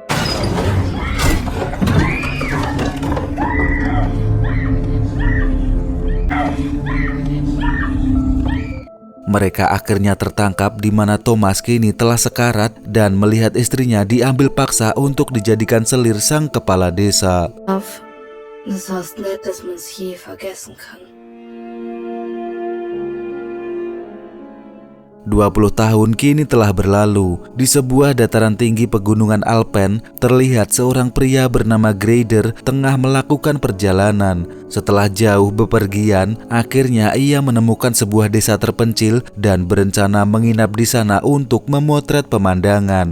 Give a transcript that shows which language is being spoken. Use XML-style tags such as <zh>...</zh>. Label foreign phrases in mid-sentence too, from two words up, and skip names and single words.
<id>Mereka akhirnya tertangkap di mana Thomas kini telah sekarat dan melihat istrinya diambil paksa untuk dijadikan selir sang kepala desa.</id> <de>Das war's nett, dass man's je vergessen kann.</de> <id>20 tahun kini telah berlalu. Di sebuah dataran tinggi pegunungan Alpen, terlihat seorang pria bernama Greider tengah melakukan perjalanan. Setelah jauh bepergian, akhirnya ia menemukan sebuah desa terpencil dan berencana menginap di sana untuk memotret pemandangan.</id>